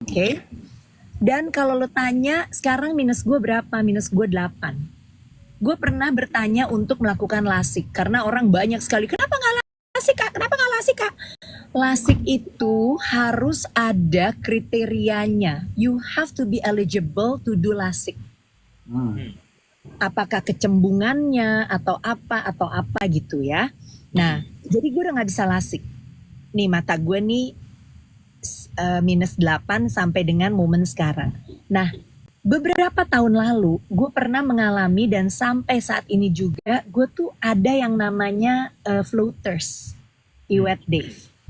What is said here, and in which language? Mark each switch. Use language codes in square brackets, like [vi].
[id] Oke. Dan kalau lo tanya sekarang minus gue berapa? Minus gue 8. Gue pernah bertanya untuk melakukan LASIK karena orang banyak sekali. Kenapa nggak LASIK kak? Kenapa nggak LASIK kak? LASIK itu harus ada kriterianya. [en] You have to be eligible to do LASIK. [id] Apakah kecembungannya atau apa gitu ya. Nah, jadi gue udah nggak bisa LASIK. Nih mata gue nih minus 8 sampai dengan momen sekarang. Nah, beberapa tahun lalu gue pernah mengalami dan sampai saat ini juga gue tuh ada yang namanya floaters. Iwet Dave.